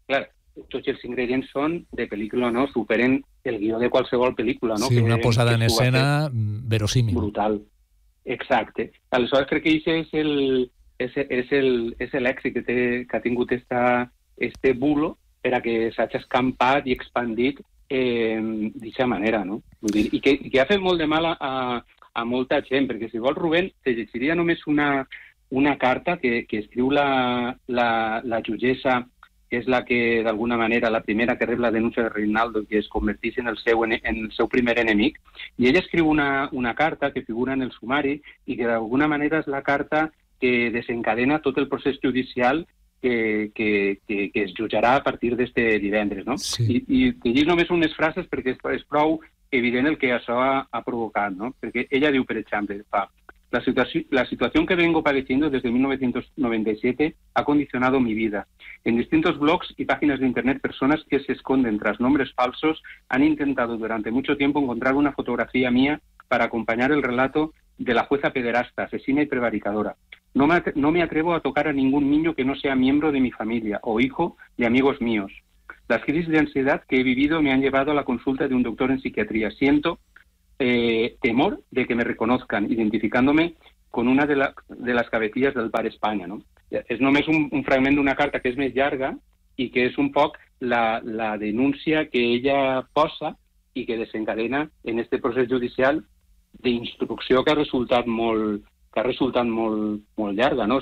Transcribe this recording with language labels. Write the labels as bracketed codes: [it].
[ca] Clar, tots els ingredients són de pel·lícula, no? Superen el guió de qualsevol pel·lícula, no? Sí, una posada en escena verosímil. Brutal. Exacte. Aleshores, crec que això és l'èxit que ha tingut este bulo per a que s'hagi escampat i expandit d'aquesta manera, no? Vull dir, i que ha fet molt de mal a molta gent, perquè si vols, Rubén, te llegiria només una carta que escriu la jutgessa, que és la que, d'alguna manera, la primera que rep la denúncia de Reinaldo, que es converteix en el seu primer enemic. I ella escriu una carta que figura en el sumari i que, d'alguna manera, és la carta que desencadena tot el procés judicial que es jutjarà a partir d'aquest divendres. No? Sí. I que llegeix només unes frases perquè és prou evident el que això ha provocat. No? Perquè ella diu, per exemple, fa... [es] La situación que vengo padeciendo desde 1997 ha condicionado mi vida. En distintos blogs y páginas de internet, personas que se esconden tras nombres falsos han intentado durante mucho tiempo encontrar una fotografía mía para acompañar el relato de la jueza pederasta, asesina y prevaricadora. No me atrevo a tocar a ningún niño que no sea miembro de mi familia o hijo de amigos míos. Las crisis de ansiedad que he vivido me han llevado a la consulta de un doctor en psiquiatría. Siento temor de que me reconozcan, identificándome con una de, [ca] de les cabecillas del Bar Espanya, no? És només un fragment d'una carta que és més llarga i que és un poc la denúncia que ella posa i que desencadena en este procés judicial d'instrucció que ha resultat molt, que ha resultat molt, molt llarga, no?